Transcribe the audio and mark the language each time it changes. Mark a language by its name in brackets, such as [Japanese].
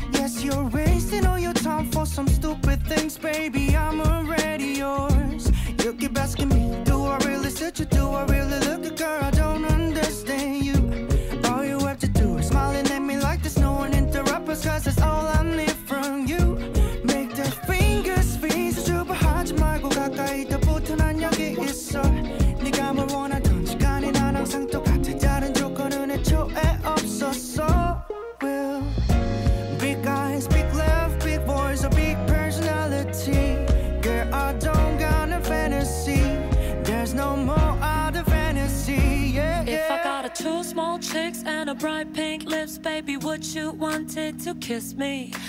[English] Yes, you're wasting all your time for some stupid things, baby, I'm already yours. You keep asking me, do I really suit you? Do I really look good, girl? I don't understand you. All you have to do is smiling at me like there's no one interrupt us, 'cause that's all I need from you. Make the fingers freeze, [Korean] 주부하지 말고 가까이 더 붙어, 난 여기 있어. 네가 뭘 원하던 시간이 난 항상 똑같아. 다른 조건은 애초에 없었어. [English] Well, big eyes, big laugh, big voice, a big personality. Girl, I don't got a fantasy. There's no more other fantasy. Yeah, If I yeah. got a two small chicks and a bright pink lips, baby, would you wanted to kiss me?